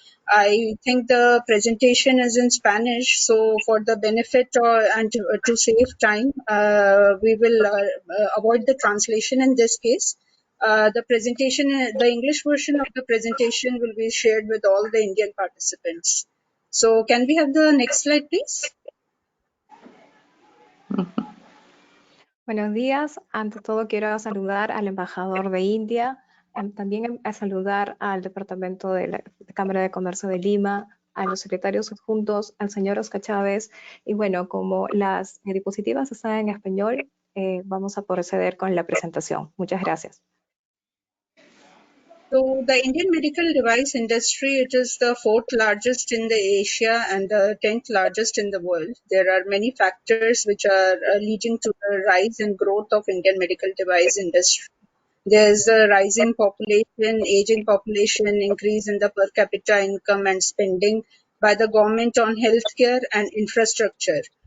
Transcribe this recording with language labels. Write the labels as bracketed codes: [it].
[en] I think the presentation is in Spanish, so for the benefit and to save time, we will avoid the translation in this case. The presentation, the English version of the presentation will be shared with all the Indian participants. So can we have the next slide, please? [es] Buenos días. Ante todo quiero saludar al embajador de India, también a saludar al Departamento de la Cámara de Comercio de Lima, a los secretarios adjuntos, al señor Oscar Chávez. Y bueno, como las diapositivas están en español, vamos a proceder con la presentación. Muchas gracias. [en] So the Indian medical device industry, it is the 4th largest in the Asia and the 10th largest in the world. There are many factors which are leading to the rise and growth of Indian medical device industry. There's a rising population, aging population, increase in the per capita income and spending by the government on healthcare and infrastructure.